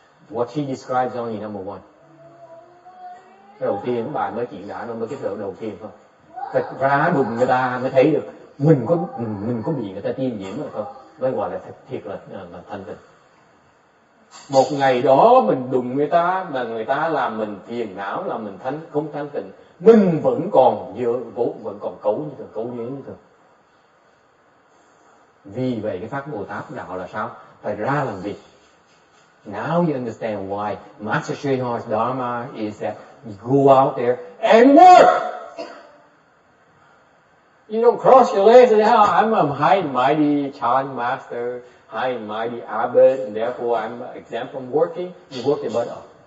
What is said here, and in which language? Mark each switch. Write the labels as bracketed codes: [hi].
[en] What she describes only number 1. [vi] Cái đầu tiên bà mới chuyện đã, nó mới cái đầu tiên thôi. Thật ra đụng người ta mới thấy được mình có bị người ta tiêm nhiễm rồi không, mới gọi là thiệt là thanh tịnh. Một ngày đó mình đụng người ta mà người ta làm mình phiền não, làm mình không thanh tịnh, mình vẫn còn cấu như thường. Vì vậy cái pháp Bồ Tát đạo là sao? Phải ra làm việc. [en] Now you understand why Master Sri Ho's Dharma is that you go out there and work. You don't cross your legs and say, I'm a high and mighty chant master, high and mighty abbot, and therefore I'm exempt from working. You work your butt off.